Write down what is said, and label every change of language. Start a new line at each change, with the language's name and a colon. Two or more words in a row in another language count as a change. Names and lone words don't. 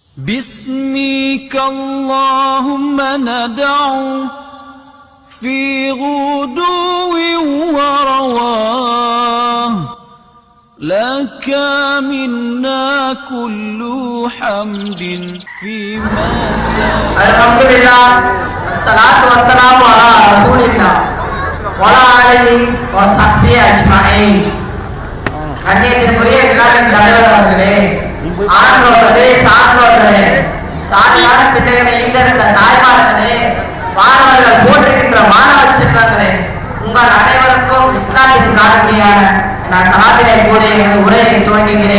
Arabic: باسمك اللهم ندعو في غدو ورواه لك منا كل حمد فيما سار. الحمد لله والصلاة والسلام على رسول الله وعلى آله وصحبه أجمعين.
Tamil: கண்ணியத்திற்குரிய விழாவின் தலைவர் அவர்களே, ஆண்டோர்களே, சான்றோர்களே, சாதியான பிள்ளைகளை ஈண்டெடுத்த தாய்மார்களே, மாணவர்கள் போற்றுகின்ற மாணவ செல்வங்களே, உங்கள் அனைவருக்கும் இஸ்லாத்தின் காரணியான நான் சலாத்தினை கூறி எனது உரையை துவங்குகிறேன்.